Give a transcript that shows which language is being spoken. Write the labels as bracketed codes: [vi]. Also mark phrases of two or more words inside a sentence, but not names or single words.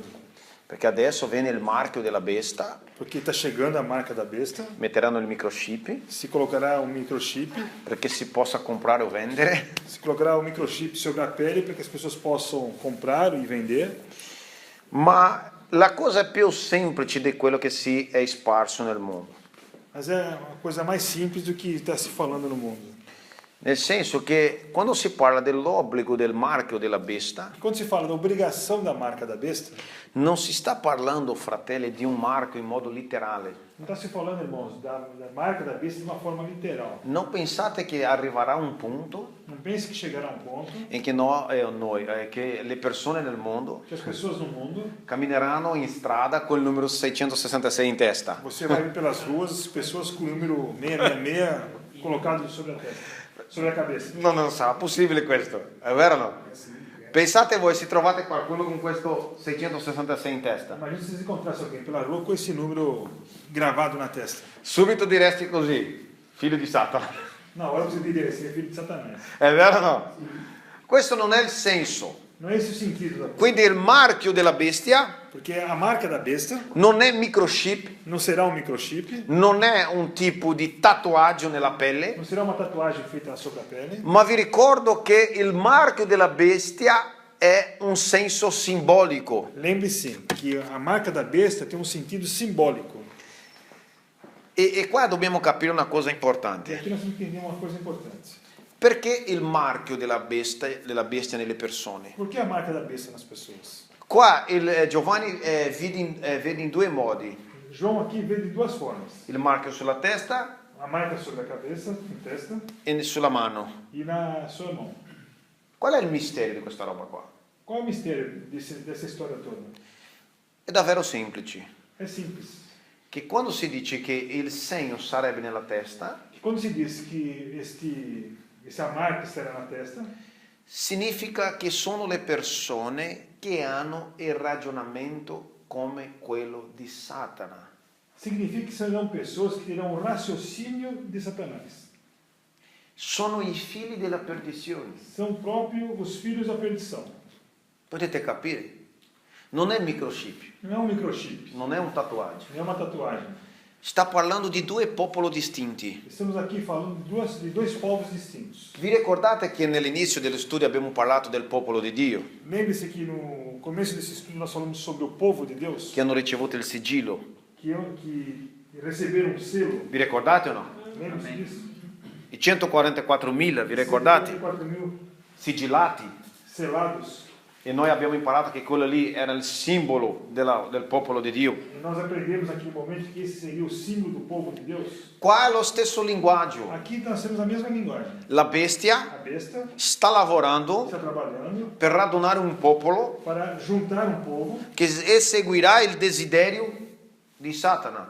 [it] Perché adesso viene il marchio della bestia, [pt] Porque está chegando a marca da besta, [it] metteranno il microchip [pt] se colocará um microchip, [it] perché si possa comprare o vendere. [pt] se colocará um microchip sobre a pele para que as pessoas possam comprar e vender. [it] Ma la cosa più semplice di quello che si è sparso nel mondo. [pt] Mas é uma coisa mais simples do que está se falando no mundo. [it] Nel senso che quando si parla dell'obbligo del marchio della bestia, [pt] Quando se fala da obrigação da marca da besta, [it] non si sta parlando, fratelli, di un marchio in modo letterale. [pt] não está se falando, irmãos, da marca da besta de uma forma literal. [it] Non pensate che arriverà un punto [pt] Não pense que chegará um ponto [it] in che che le persone nel mondo [pt] que as pessoas no mundo, [it] cammineranno in strada col numero 666 in testa. [pt] você vai ver pelas ruas pessoas com o número 666 colocado sobre a testa, sobre a cabeça. [it] Non sarà possibile questo, è vero o no? Pensate voi se trovate qualcuno con questo 666 in testa. [pt] Imagina se vocês encontrassem alguém pela rua com esse número gravado na testa. [it] Subito diresti così, figlio di Satana. [pt] Na hora você diria, esse é filho de Satanás. [it] È vero o no? Questo non è il senso. [pt] Não é esse o sentido da coisa. [it] Quindi il marchio della bestia [pt] Porque a marca da besta [it] non è microchip, [pt] não será um microchip, [it] non è un tipo di tatuaggio nella pelle, [pt] não será uma tatuagem feita sobre a pele, [it] ma vi ricordo che il marchio della bestia è un senso simbolico. [pt] lembre-se que a marca da besta tem um sentido simbólico. [it] E qua dobbiamo capire una cosa [pt] E importante. aqui nós entendemos uma coisa importante. [it] Perché il marchio della bestia nelle persone? [pt] Por que a marca da besta nas pessoas? [it] Qua Giovanni vede in due modi. [pt] João aqui vê de duas formas. [it] Il marchio sulla testa [pt] A marca sobre a cabeça, em testa, [it] e sulla mano. [pt] e na sua mão. [it] Qual è il mistero di questa roba qua? [pt] Qual é o mistério dessa história toda? [it] È davvero semplice. [pt] É simples. [it] Che quando si dice che il segno sarebbe nella testa, [pt] Quando se diz que essa marca estará na testa, [it] significa che sono le persone che hanno il ragionamento come quello di Satana. [pt] significa que serão pessoas que terão um raciocínio de Satanás. [it] Sono i figli della perdizione. [pt] São próprios os filhos da perdição. [it] Potete capire? Non è microchip, [pt] Não é um microchip, [it] non è un tatuaggio. [pt] não é uma tatuagem. [it] Sta parlando di due popoli distinti. [pt] Estamos aqui falando de dois povos distintos. [it] Vi ricordate che nell'inizio dello studio abbiamo parlato del popolo di Dio, [pt] Lembre-se que no começo desse estudo nós falamos sobre o povo de Deus, [it] che hanno ricevuto il sigillo? [pt] que receberam um selo. [it] Vi ricordate o no? [pt] Lembre-se disso? [it] I 144.000, vi ricordate? 4.000 Sigillati. [pt] selados. [it] E noi abbiamo imparato che quello lì era il simbolo del popolo di Dio. [pt] E nós aprendemos aqui no momento que esse seria o símbolo do povo de Deus. [it] Qua è lo stesso linguaggio. [pt] Aqui nós temos a mesma linguagem. [it] La bestia [pt] A besta [it] sta lavorando [pt] está trabalhando [it] per radunare un popolo [pt] para juntar um povo [it] che seguirà il desiderio di Satana.